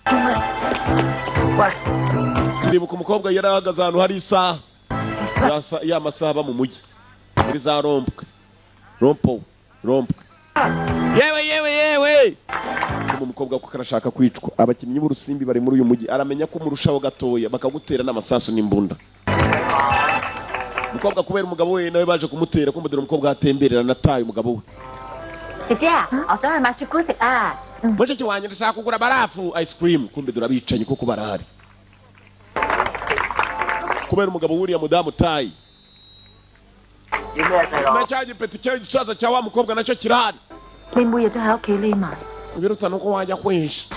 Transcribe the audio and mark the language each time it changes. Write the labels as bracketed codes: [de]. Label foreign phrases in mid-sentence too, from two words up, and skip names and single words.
[rw] kiribuka umukobwa yari ahagaze ahantu hari isaha ya masaha aba mu mujyi muri za rompwe yewe umukobwa kuko arashaka kwicwa abakinnyi b'urusimbi bari muri uyu mujyi aramenya ko umurushaho gatoya bakagutera n'amasasu n'imbunda umukobwa kubera umugabo we nawe baje kumutera kumudira umukobwa atemberera nataye umugabo we [yue] 姐姐啊，我想去買雪糕食啊！ [rw] mushiki wanjye ndashaka kugura barafu [en] ice cream [rw] kumbe durabicanye kuko barahari kubera umugabo wuriya mudamu tayi nacaje peti cyo gicaza cya wa mukobwa nacyo kirahari Nimbuye tuhaoke lima biruta nuko wajya kwihisha